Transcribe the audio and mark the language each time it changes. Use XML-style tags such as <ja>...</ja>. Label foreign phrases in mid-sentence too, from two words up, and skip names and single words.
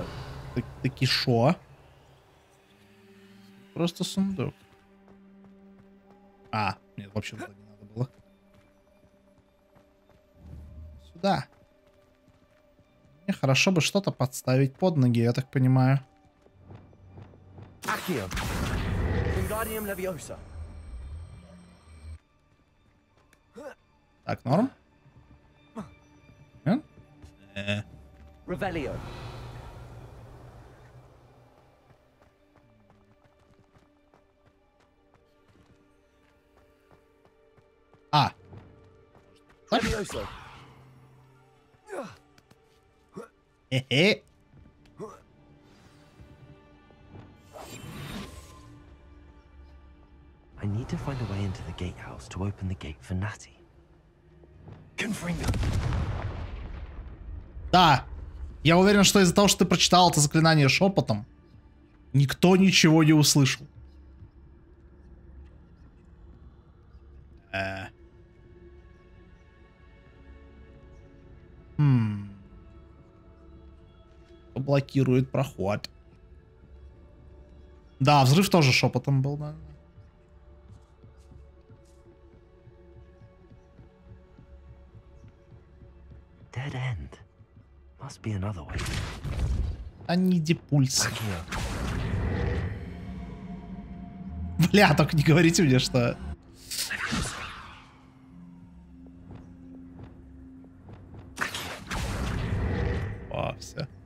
<ru>Таки шо? Просто сундук. А, нет, вообще туда не надо было. Сюда. Мне хорошо бы что-то подставить под ноги, я так понимаю. Accio. Wingardium Leviosa. Так, норм? Revelio. А. Levioso. Хе-хе.</ru> <en>I need to find a way into the gatehouse to open the gate for Natty.</en> <ru>Да. Я уверен, что из-за того, что ты прочитал это заклинание шепотом, никто ничего не услышал. Блокирует проход. Да, взрыв тоже шепотом был, да.</ru> <en>Dead end. Must be another way.</en> <ru>Они депульс. Бля, только не говорите мне, что... О, все.</ru>